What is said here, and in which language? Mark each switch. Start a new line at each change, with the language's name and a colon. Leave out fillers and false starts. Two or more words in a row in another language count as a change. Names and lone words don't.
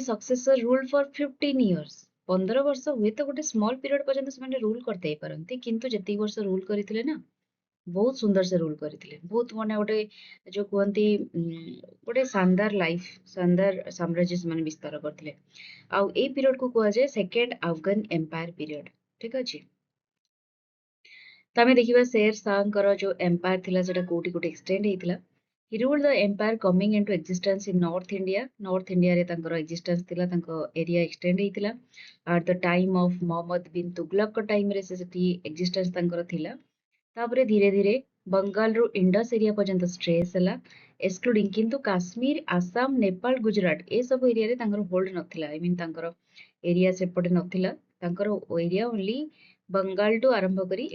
English: his successor ruled for 15 years
Odia: 15 ବର୍ଷ ହୁଏତ ଗୋଟେ
English: small period
Odia: ପର୍ଯ୍ୟନ୍ତ ସେମାନେ ରୁଲ କରିଦେଇ ପାରନ୍ତି କିନ୍ତୁ ଯେତିକି ବର୍ଷ ରୁଲ କରିଥିଲେ ନା ବହୁତ ସୁନ୍ଦର ସେ ରୁଲ କରିଥିଲେ ବହୁତ ମାନେ ଗୋଟେ ଯୋଉ କୁହନ୍ତି ଗୋଟେ ଶାନଦାର ଲାଇଫ ଶାନଦାର ସାମ୍ରାଜ୍ୟ ସେମାନେ ବିସ୍ତାର କରିଥିଲେ ଆଉ ଏଇ ପିରିୟଡ କୁ କୁହାଯାଏ
English: second Afghan empire period
Odia: ଠିକ ଅଛି ତ ଆମେ ଦେଖିବା ଶେର ଶାହଙ୍କର ଯୋଉ ଏମ୍ପାୟାର ଥିଲା ସେଟା କୋଉଠି କୋଉଠି ଏକ୍ସଟେଣ୍ଡ ହେଇଥିଲା
English: He ruled the empire coming into existence in North India.
Odia: North India ରେ ତାଙ୍କର existence ଥିଲା ତାଙ୍କ ଏରିଆ extend ହେଇଥିଲା
English: at the time of Muhammad bin Tughlaq time
Odia: ରେ ସେ ସେଠି existence ତାଙ୍କର ଥିଲା ତାପରେ ଧୀରେ ଧୀରେ ବଙ୍ଗାଲରୁ ଇଣ୍ଡସ୍ ଏରିଆ ପର୍ଯ୍ୟନ୍ତ ଷ୍ଟ୍ରେସ୍ ହେଲା ଏକ୍ସକ୍ଲୁଡିଂ କିନ୍ତୁ କାଶ୍ମୀର ଆସାମ ନେପାଳ ଗୁଜରାଟ ଏସବୁ ଏରିଆରେ ତାଙ୍କର ହୋଲ୍ଡ ନଥିଲା
English: I mean
Odia: ତାଙ୍କର ଏରିଆ ସେପଟେ ନଥିଲା ତାଙ୍କର ଏରିଆ ଓନ୍ଲି ବଙ୍ଗାଲଠୁ ଆରମ୍ଭ କରି